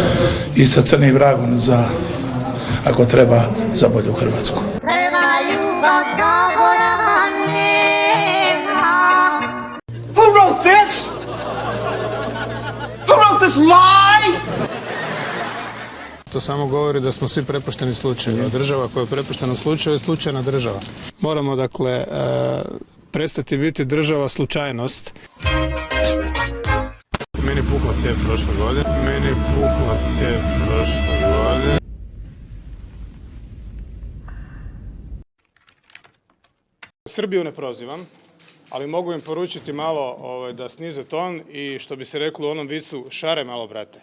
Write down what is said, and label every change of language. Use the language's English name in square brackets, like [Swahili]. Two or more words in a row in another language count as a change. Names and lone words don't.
[Croatian] I sa crnim vragom za, ako treba, za bolju Hrvatsku. [English] Who wrote this? Who wrote this lie? [Croatian] To samo govori da smo svi prepušteni slučaju. Država koja je prepuštena slučaju je slučajna država. Moramo, dakle, prestati biti država slučajnost. Meni pukla cijev prošle godine. Srbiju ne prozivam, ali mogu im poručiti malo da snize ton i što bi se reklo u onom vicu, šare malo, brate.